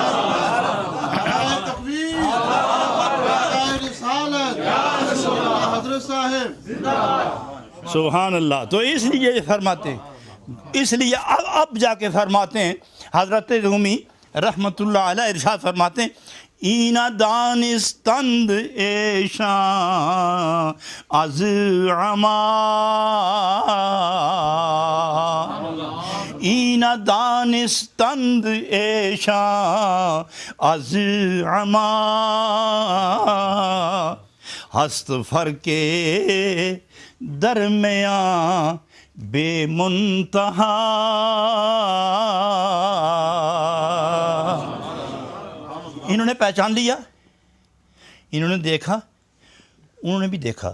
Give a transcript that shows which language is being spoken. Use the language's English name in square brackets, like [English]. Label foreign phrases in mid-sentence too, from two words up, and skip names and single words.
[Urdu] سبحان اللہ. تو اس لیے فرماتے ہیں, اس لیے اب جا کے فرماتے ہیں حضرت رومی رحمت اللہ علیہ ارشاد فرماتے ہیں [Persian] اینا دانستند ایشاں از عما, اینا دانستند ایشاں از عما, ہست فرق درمیان بے منتہا. [Urdu] انہوں نے پہچان لیا, انہوں نے دیکھا, انہوں نے بھی دیکھا.